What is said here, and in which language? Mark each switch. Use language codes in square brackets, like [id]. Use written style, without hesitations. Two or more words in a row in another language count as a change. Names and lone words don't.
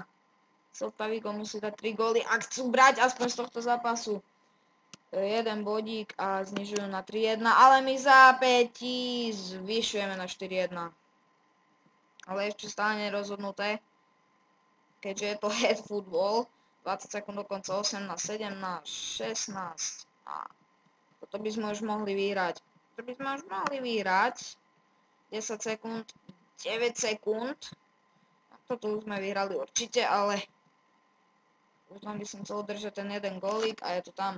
[sk] Celta Vigo musí dať 3 góly, ak chcú brať aspoň z tohto zápasu. Jeden bodík a znižujú na 3-1, ale my zápätí zvyšujeme na 4-1. Ale ešte stále nerozhodnuté. keďže je to [en] head football, [sk] 20 sekúnd do konca, 18, 17, 16 a toto by sme už mohli vyhrať. 10 sekúnd, 9 sekúnd. Toto už sme vyhrali určite, ale už len by som chcel udržať ten jeden golík a je to tam.